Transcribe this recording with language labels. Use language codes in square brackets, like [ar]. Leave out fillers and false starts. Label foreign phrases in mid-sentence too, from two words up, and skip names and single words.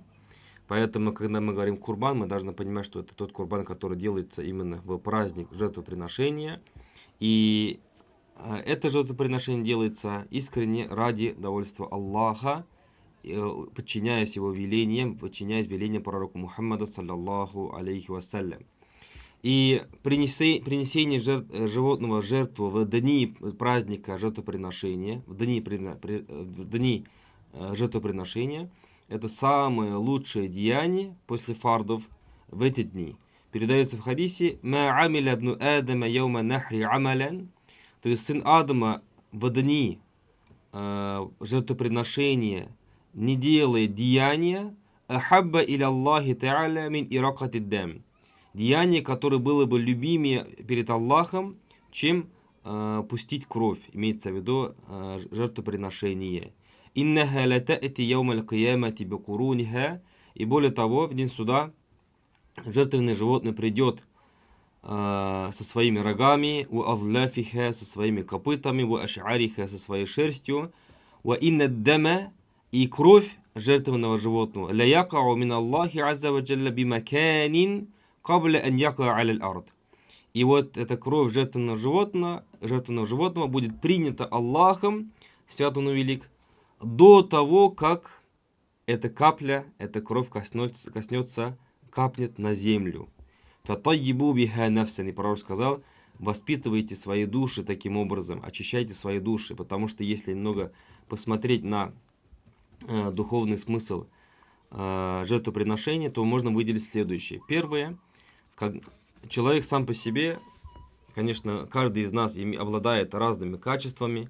[ru] Поэтому, когда мы говорим курбан, мы должны понимать, что это тот курбан, который делается именно в праздник жертвоприношения. И это жертвоприношение делается искренне ради довольства Аллаха, подчиняясь его велениям, подчиняясь велениям пророка Мухаммада, [ar] صلى الله عليه وسلم. [ru] И принесение животного в жертву в дни праздника жертвоприношения, в дни жертвоприношения, это самое лучшее деяние после фардов в эти дни. Передается в хадисе [ar] «ما عمل ابن آدم يوم النحر عملا», [ru] то есть сын Адама в дни жертвоприношения не делает деяния [ar] أحب إلى الله تعالى من إهراق دم, [ru] деяние, которое было бы любимее перед Аллахом, чем пустить кровь, имеется в виду жертвоприношение. [ar] إنها لتأتي يوم القيامة بقرونها, [ru] и более того, в день суда жертвенное животное придет со своими рогами, [ar] وأظلافها, [ru] со своими копытами, [ar] وأشعارها, [ru] со своей шерстью, [ar] وإن الدم, [ru] и кровь жертвенного животного, [ar] ليقع من الله عز وجل بمكان قبل أن يقع على الأرض. [ru] И вот эта кровь жертвенного животного будет принята Аллахом, свят он и велик, до того, как эта капля, эта кровь капнет на землю. [ar] فطيبوا بها نفسا. [ru] И пророк сказал: воспитывайте свои души таким образом, очищайте свои души, потому что если немного посмотреть на духовный смысл жертвоприношения, то можно выделить следующее. Первое, как человек сам по себе, конечно, каждый из нас обладает разными качествами.